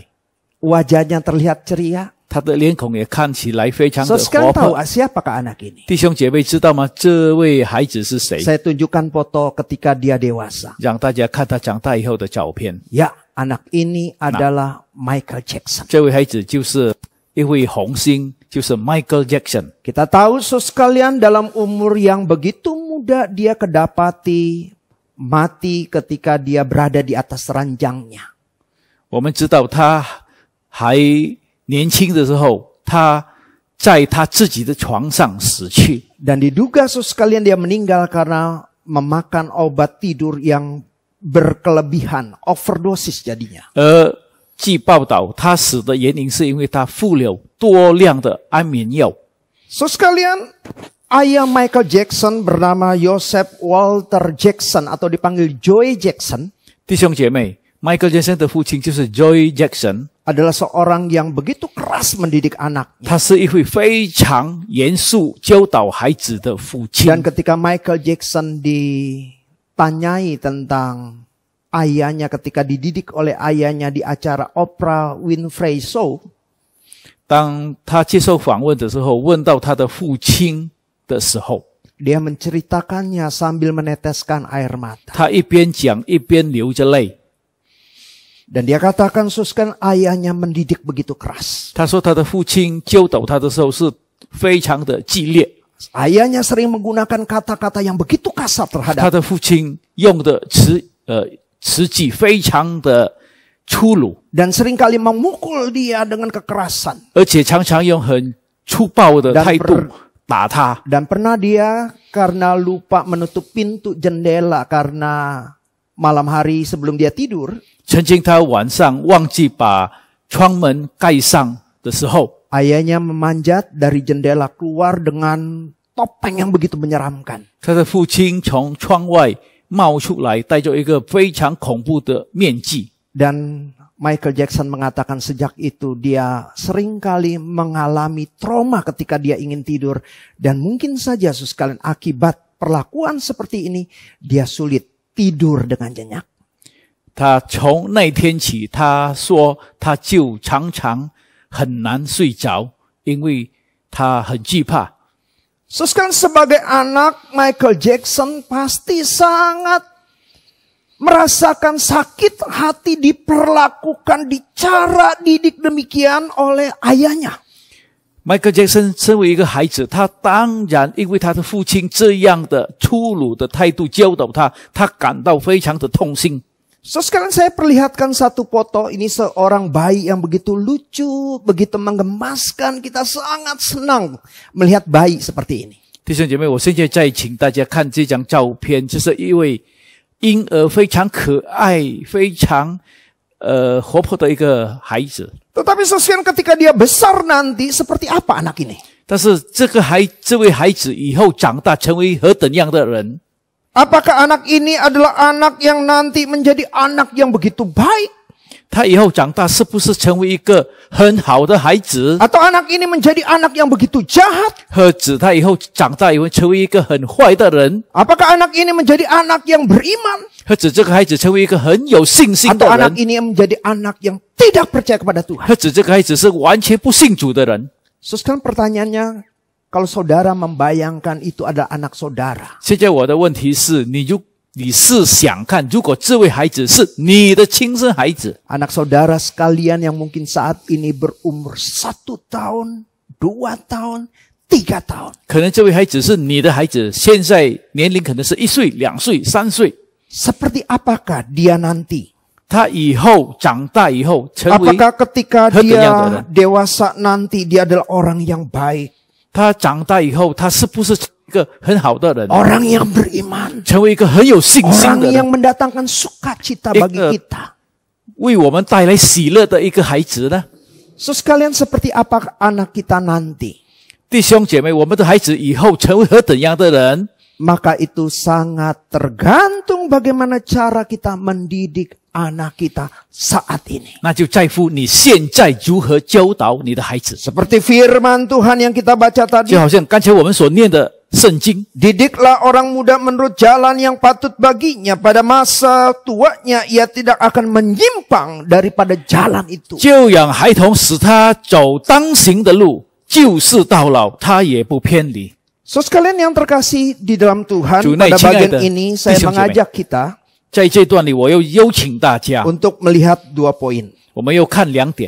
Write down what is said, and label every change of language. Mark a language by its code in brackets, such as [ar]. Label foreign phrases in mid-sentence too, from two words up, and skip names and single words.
[id] wajahnya terlihat ceria. [zh] 他的脸孔也看起来非常 [id] So [zh] 的活 [id] sekarang tahu [zh] 泼。 [id] siapakah anak ini? [zh] 弟兄姐妹知道吗？这位孩子是谁？ [id] Saya tunjukkan foto ketika dia dewasa. [zh] 让大家看他长大以后的照片。 [id] Ya, anak ini adalah Michael Jackson. [zh] 这位孩子就是一位红星，就是 Michael Jackson。 [id] Kita tahu sekalian dalam umur yang begitu muda dia kedapati mati ketika dia berada di atas ranjangnya. [zh] 我们知道他还年轻的时候，他在他自己的床上死去。 [id] Dan diduga sekalian dia meninggal karena memakan obat tidur yang berkelebihan, overdosis jadinya. [zh] 而据报道，他死的原因是因为他服了多量的安眠药。 [id] So sekalian, ayah Michael Jackson bernama Joseph Walter Jackson atau dipanggil Joey Jackson [zh] 弟兄姐妹 ，Michael Jackson 的父亲就是 Joey Jackson， [id] adalah seorang yang begitu keras mendidik anaknya. [zh] 他是一位非常严肃教导孩子的父亲。 [id] Dan ketika Michael Jackson ditanyai tentang ayahnya ketika dididik oleh ayahnya di acara Oprah Winfrey Show, [zh] 当他接受访问的时候，问到他的父亲的时候， [id] dia menceritakannya sambil meneteskan air mata. [zh] 他一边讲一边流着泪。 [id] Dan dia katakan, suskan ayahnya mendidik begitu keras. [zh] 他说他的父亲教导他的时候是非常的激烈， [id] Ayahnya sering menggunakan kata-kata yang begitu kasar [zh] 他 [id] terhadap. [zh] 的父亲用的词句非常的粗鲁， [id] Dan seringkali memukul dia dengan kekerasan. [zh] 而且常常用很粗暴的 [id] Dan [zh] 态度打他。 [id] Dan pernah dia karena lupa menutup pintu jendela karena malam hari sebelum dia tidur, [zh] 曾经他晚上忘记把窗门盖上的时候， [id] ayahnya memanjat dari jendela keluar dengan topeng yang begitu menyeramkan. [zh] 他的父亲从窗外冒出来，戴着一个非常恐怖的面具。 [id] Dan Michael Jackson mengatakan sejak itu dia seringkali mengalami trauma ketika dia ingin tidur. Dan mungkin saja sekalian akibat perlakuan seperti ini, dia sulit tidur dengan nyenyak. [zh] 他从那天起，他说他就常常很难睡着，因为他很惧怕。 [id] Sekalian sebagai anak, Michael Jackson pasti sangat merasakan sakit hati diperlakukan, dicara didik demikian oleh ayahnya. [zh] Michael Jackson 身为一个孩子，他当然因为他的父亲这样的粗鲁的态度教导他，他感到非常的痛心。 [id] So sekarang saya perlihatkan satu foto, ini seorang bayi yang begitu lucu, begitu menggemaskan, kita sangat senang melihat bayi seperti ini. [zh] 弟兄姐妹，我现在再请大家看这张照片，就是一位婴儿非常可爱、非常活泼的一个孩子。 [id] Tetapi saudara ketika dia besar nanti seperti apa anak ini? [zh] 但是这位孩子以后长大成为何等样的人？ [id] Apakah anak ini adalah anak yang nanti menjadi anak yang begitu baik? [zh] 他以后长大是不是成为一个很好的孩子？ [id] Atau anak ini menjadi anak yang begitu jahat? [zh] 或者他以后长大以后成为一个很坏的人？ [id] Apakah anak ini menjadi anak yang beriman? [zh] 或者这个孩子成为一个很有信心 [id] Atau [zh] 的 [id] anak [zh] 人？ [id] ini menjadi anak yang tidak percaya kepada Tuhan? [zh] 或者这个孩子是完全不信主的人？ [id] Sekarang pertanyaannya, kalau saudara membayangkan itu adalah anak saudara, [zh] 现在我的问题是，你是想看，如果这位孩子是你的亲生孩子， [id] anak saudara sekalian yang mungkin saat ini berumur 1 tahun, 2 tahun, 3 tahun. [zh] 可能这位孩子是你的孩子，现在年龄可能是1岁、2岁、3岁， [id] Seperti apakah dia nanti? [zh] 他以后长大以后成为 [id] Apakah ketika [zh] 何等样的 [id] dia [zh] 人？ [id] dewasa nanti dia adalah orang yang baik, [zh] 他长大以后，他是不是一个很好的人？ [id] orang yang beriman, [zh] 成为一个很有信心 [id] orang [zh] 的 [id] yang [zh] 人， [id] mendatangkan sukacita bagi kita? [zh] 为我们带来喜乐的一个孩子呢？ [id] So sekalian seperti apa anak kita nanti? [zh] 弟兄姐妹，我们的孩子以后成为何等样的人？ [id] Maka itu sangat tergantung bagaimana cara kita mendidik anak kita saat ini. [zh] 那就在乎你现在如何教导你的孩子。 [id] Seperti firman Tuhan yang kita baca tadi. [zh] 就好像刚才我们所念的圣经， [id] Didiklah orang muda menurut jalan yang patut baginya. Pada masa tuanya ia tidak akan menyimpang daripada jalan itu. [zh] 就养孩童，使他走当行的路，就是到老，他也不偏离。 [id] So sekalian yang terkasih di dalam Tuhan, Tunai, pada bagian cingai, ini saya [zh] 弟兄姐妹。 [id] mengajak kita [zh] 在这段里，我又邀请大家， [id] untuk melihat 2 poin. [zh] 我们又看2点。